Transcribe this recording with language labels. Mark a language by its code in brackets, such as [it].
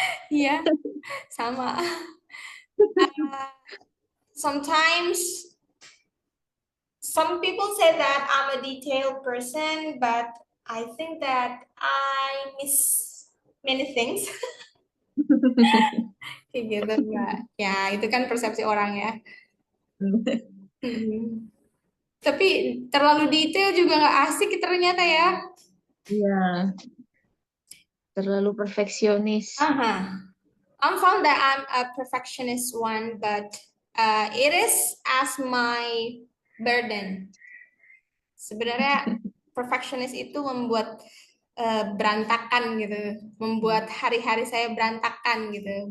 [id] Iya, sama. [en] Uh, Sometimes some people say that I'm a detailed person, but I think that I miss many things. [id] Kayak gitu, Mbak. Ya, itu kan persepsi orang ya. Hmm. Tapi terlalu detail juga nggak asik ternyata ya. Iya, terlalu perfeksionis. Aha. [en] I'm found that I'm a perfectionist one, but it is as my burden. [id] Sebenarnya perfectionist itu membuat berantakan gitu, membuat hari-hari saya berantakan gitu.